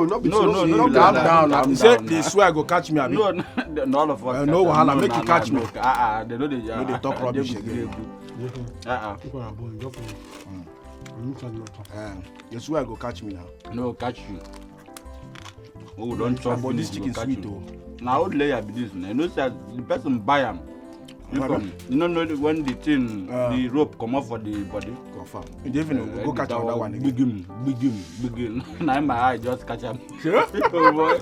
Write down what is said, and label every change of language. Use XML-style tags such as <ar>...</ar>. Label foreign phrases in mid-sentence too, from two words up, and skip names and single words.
<pcm>Calm down. You say they swear go catch me, abi? No, all of us. No wahala, make you catch me. They know they talk rubbish again. You swear go catch me now. No, catch you. Oh, don't chop. But this chicken sweet though. Now old layer be this. You know that the person buy them. You know when the thing, the rope come off for the body. Confirm. You definitely go catch another one again. Begin. Now my eye just catch him. Oh boy.</pcm>